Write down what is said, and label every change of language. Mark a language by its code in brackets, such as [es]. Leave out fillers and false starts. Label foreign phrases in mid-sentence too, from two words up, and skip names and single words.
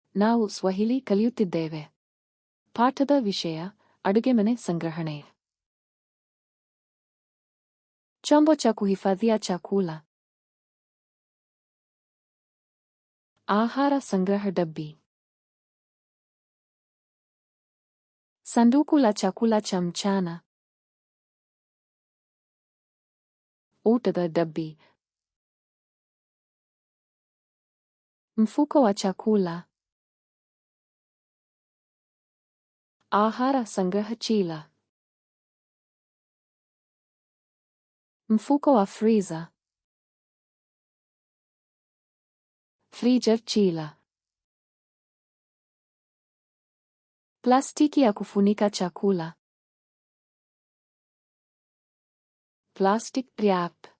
[kn] ನಾವು ಸ್ವಹಿಲಿ ಕಲಿಯುತ್ತಿದ್ದೇವೆ. ಪಾಠದ ವಿಷಯ ಅಡುಗೆಮನೆ ಸಂಗ್ರಹಣೆ. [sw] Chombo cha kuhifadhia chakula. [kn] ಆಹಾರ ಸಂಗ್ರಹ ಡಬ್ಬಿ. [sw] Sanduku la chakula cha mchana. [kn] ಊಟದ ಡಬ್ಬಿ. [sw] Mfuko wa chakula. [kn] ಆಹಾರ ಸಂಗ್ರಹ ಚೀಲ. [sw] Mfuko wa freezer. [kn] ಫ್ರೀಜರ್ ಚೀಲ. [sw] Plastiki ya kufunika chakula. [en] Plastic wrap.